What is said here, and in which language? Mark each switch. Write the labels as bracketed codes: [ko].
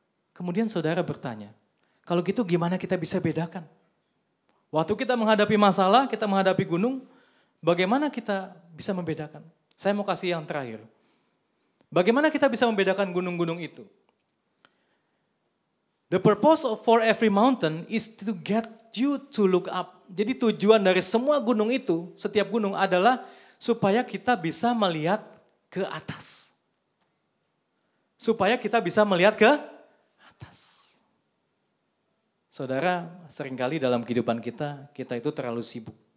[id] Kemudian saudara bertanya, kalau gitu gimana kita bisa bedakan? Waktu kita menghadapi masalah, kita menghadapi gunung, bagaimana kita bisa membedakan? Saya mau kasih yang terakhir. Bagaimana kita bisa membedakan gunung-gunung itu? [en] The purpose for every mountain is to get you to look up. [id] Jadi tujuan dari semua gunung itu, setiap gunung adalah supaya kita bisa melihat ke atas. Supaya kita bisa melihat ke atas. Saudara, seringkali dalam kehidupan kita itu terlalu sibuk.